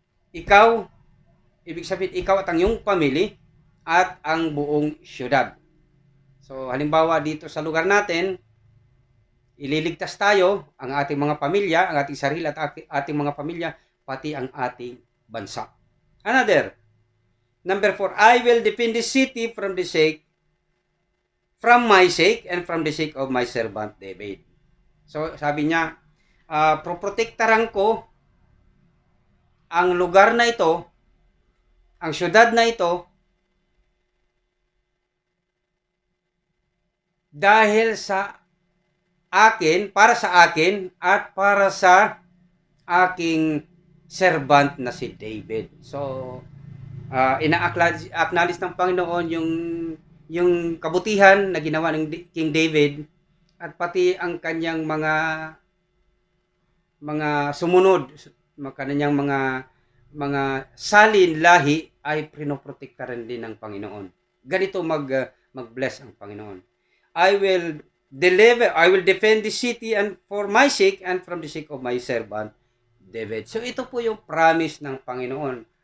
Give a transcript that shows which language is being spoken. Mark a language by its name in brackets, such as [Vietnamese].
[Filipino] Ikaw, ibig sabihin, ikaw at ang iyong pamilya at ang buong syudad. So, halimbawa dito sa lugar natin, ililigtas tayo, ang ating mga pamilya, ang ating sarili at ating mga pamilya, pati ang ating bansa. [English] Another, number 4, I will defend the city from my sake and from the sake of my servant David. [Filipino] So, sabi niya, proprotektaran ko ang lugar na ito, ang syudad na ito, dahil sa akin, para sa akin, at para sa aking servant na si David. So, ina-acknowledge ng Panginoon yung kabutihan na ginawa ng King David at pati ang kanyang mga sumunod, kanyang mga salin lahi ay pinoprotektaran din ng Panginoon. Ganito mag-bless ang Panginoon. [English] I will defend the city and for my sake and from the sake of my servant David. [Filipino] So ito po yung promise ng Panginoon.